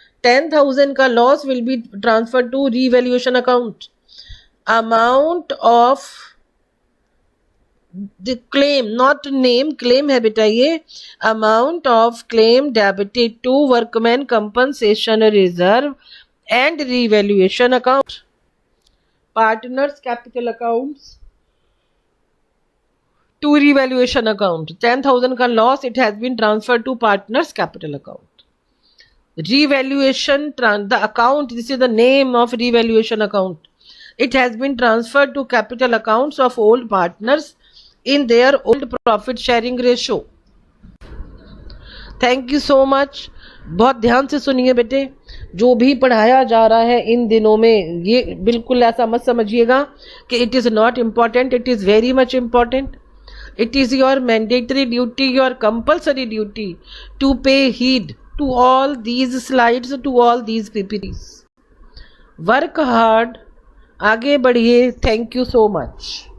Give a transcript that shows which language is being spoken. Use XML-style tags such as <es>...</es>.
<en>10,000 का loss will be transfer to revaluation account. Amount of the claim, not name,</en> <hi>claim है बेटा ये.</hi> <en>Amount of claim debited to workman compensation reserve and revaluation account. Partners capital accounts to revaluation account. 10,000 का loss, it has been transferred to partners capital account. Revaluation, the account, this is the name of revaluation account. It has been transferred to capital accounts of old partners in their old profit sharing ratio. Thank you so much.</en> <hi>बहुत ध्यान से सुनिए बेटे, जो भी पढ़ाया जा रहा है इन दिनों में ये बिल्कुल ऐसा मत समझिएगा कि</hi> <en>It is not important. It is very much important. It is your mandatory duty, your compulsory duty to pay heed to all these slides, to all these PPTs. Work hard.</en> <hi>आगे बढ़िए.</hi> <en>Thank you so much.</en>